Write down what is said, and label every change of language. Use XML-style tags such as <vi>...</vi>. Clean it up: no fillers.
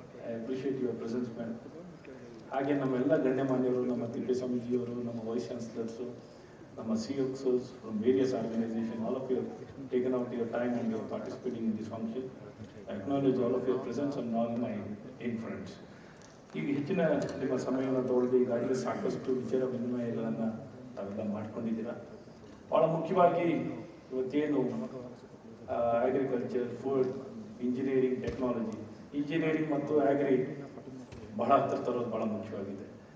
<en>I appreciate your presence ma'am.</en> <kn>ಹಾಗೆ ನಮ್ಮೆಲ್ಲ ಗಣ್ಯಮಾನ್ಯರು, ನಮ್ಮ ತಿಪ್ಪೇಸ್ವಾಮೀಜಿಯವರು, ನಮ್ಮ ವೈಸ್ ಚಾನ್ಸಲರ್ಸು, ನಮ್ಮ</kn> <en>CXOs from various organizations, all of you have taken out your time and you are participating in this function. I acknowledge all of your presence and all my young friends.</en> <kn>ಈಗ ಹೆಚ್ಚಿನ ನಿಮ್ಮ ಸಮಯವನ್ನು ತಗೊಳ್ಳದೆ ಈಗಾಗಲೇ ಸಾಕಷ್ಟು ವಿಚಾರ ವಿನಿಮಯಗಳನ್ನು ತಾವೆಲ್ಲ ಮಾಡ್ಕೊಂಡಿದ್ದೀರಾ. ಭಾಳ ಮುಖ್ಯವಾಗಿ ಇವತ್ತೇನು agriculture, food, engineering, technology, engineering ಮತ್ತು ಆಗ್ರಿ ಬಹಳ ಹತ್ತಿರ ತರೋದು ಭಾಳ ಮುಖ್ಯವಾಗಿದೆ.</kn>